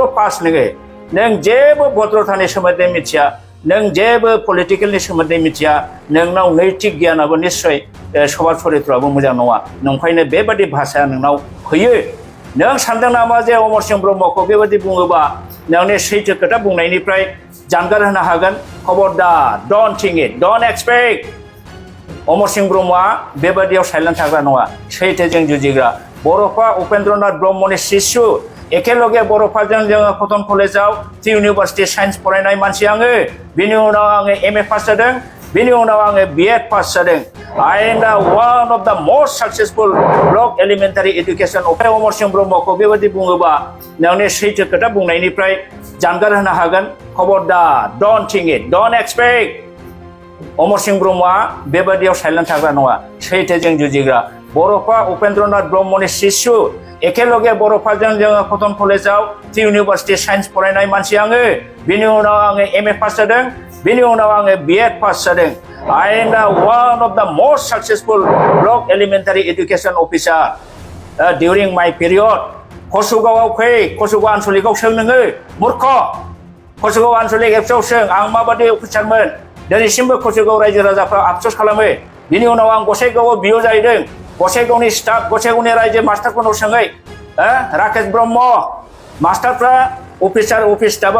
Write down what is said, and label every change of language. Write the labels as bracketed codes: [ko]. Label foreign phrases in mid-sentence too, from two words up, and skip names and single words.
[brx] पास नों जेबो भद्रतानि सोमोन्दै मिथिया नों जेबो पलिटिकेलनि सोमोन्दै मिथिया नोंनाव नैतिक गियानाबो निश्चय सभाब चरित्रआबो मोजां नङा नंखायनो बेबादि भाषाया नोंनाव फैयो नों सानदों नामा जे अमरसिंह ब्रह्मखौ बेबादि बुङोबा नोंनि सैथो खोथा बुंनायनिफ्राय जानगार होनो हागोन खबरदार [en] don't think it don't expect [brx] अमरसिंह ब्रह्मआ बेबादियाव साइलेन्ट थाग्रा नङा सैथोजों जुजिग्रा बर'फा उपेन्द्रनाथ ब्रह्मनि शिशु एखेलगे बर'फोरजों जोङो कटन कलेजाव [en] university science [brx] फरायनाय मानसि आङो बिनि उनाव आङो [en] MA pass [brx] जादों बिनि उनाव आङो [en] B.Ed pass [brx] जादों [en] I am the one of the most successful block elementary education [brx] अमर सिंह ब्रह्मखौ बेबायदि बुङोबा नोंनि सैथो खोथा बुंनायनिफ्राय जानगार होनो हागोन खबरदार [en] don't think it don't expect [brx] अमर सिंह ब्रह्मआ बेबायदियाव साइलेन्ट थाग्रा नङा सैथोजों जुजिग्रा बर'फा उपेन्द्रनाथ ब्रह्मनि शिशु एखेलगे बर'फोरजों जोङो कटन कलेजाव [en] university science [brx] फरायनाय मानसि आङो बिनि उनाव आङो [en] MA pass [brx] जादों बिनि उनाव आङो [en] B.Ed pass [brx] जादों [en] I am the one of the most successful block elementary education officer during my period [brx] कसुगावआव फै कसुगाव आनसलिकआव सों नोङो मूर्ख कसुगाव आनसलिक एपसआव सों आं माबादि अफिसारमोन दिनैसिमबो कसुगाव रायजो राजाफ्रा आफसोस खालामो बिनि उनाव आं गसाइगावआव बिअ जाहैदों गसाइगावनि स्टाफ गसाइगावनि रायजो मास्टारफोरनाव सोङै राकेश ब्रह्म मास्टारफ्रा [en] officer office [brx] स्टाफआ